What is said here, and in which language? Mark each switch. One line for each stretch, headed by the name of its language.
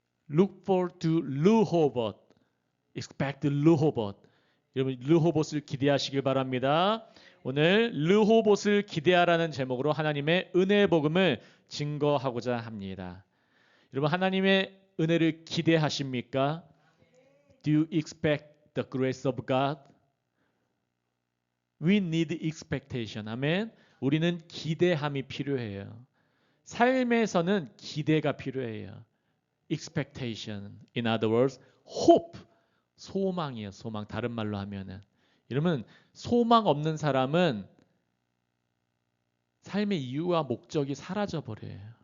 English: Look forward to 르호봇. Expect 르호봇.
Korean: 여러분 르호봇을 기대하시길 바랍니다. 오늘 르호봇을 기대하라는 제목으로 하나님의 은혜의 복음을 증거하고자 합니다. 여러분 하나님의 은혜를 기대하십니까?
English: Do you expect the grace of God? We need expectation. 아멘.
Korean: 우리는 기대함이 필요해요. 삶에서는 기대가 필요해요.
English: Expectation. In other words, hope.
Korean: 소망이에요. 소망. 다른 말로 하면은. 여러분 소망 없는 사람은 삶의 이유와 목적이 사라져 버려요.